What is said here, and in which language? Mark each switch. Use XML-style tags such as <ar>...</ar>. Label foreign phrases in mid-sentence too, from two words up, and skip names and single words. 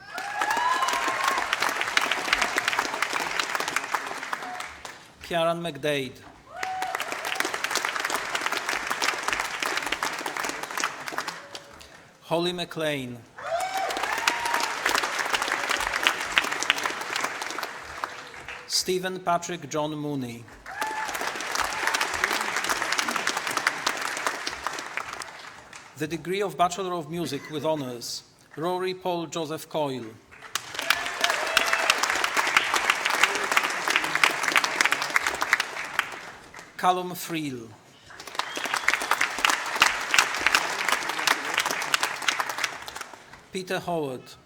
<en>Kieran McDade. Holly McLean. Stephen Patrick John Mooney. The degree of Bachelor of Music with Honours, Rory Paul Joseph Coyle. Callum Friel. Peter Howard.</en>